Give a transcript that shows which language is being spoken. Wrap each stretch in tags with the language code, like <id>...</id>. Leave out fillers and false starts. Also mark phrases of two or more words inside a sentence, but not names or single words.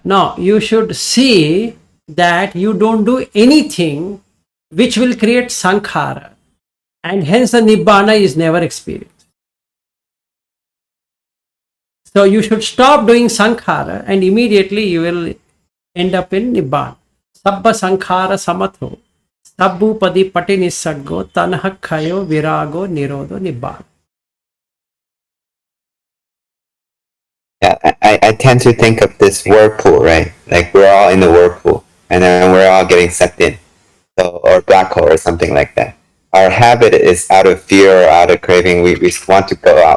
<en>No, you should see that you don't do anything which will create sankhara. and hence the Nibbana is never experienced. So you should stop doing Sankhara and immediately you will end up in Nibbana.</en> <pi>Sabba Sankhara Samatho, Sabbupadi Pati Nisargo, Tanhakhayo, Virago, Nirodho, Nibbana.</pi> <en>Yeah, I tend to think of this whirlpool, right? Like we're all in the whirlpool and then we're all getting sucked in. So, or black hole or something like that. Our habit is out of fear or out of craving. We want to go out.</en>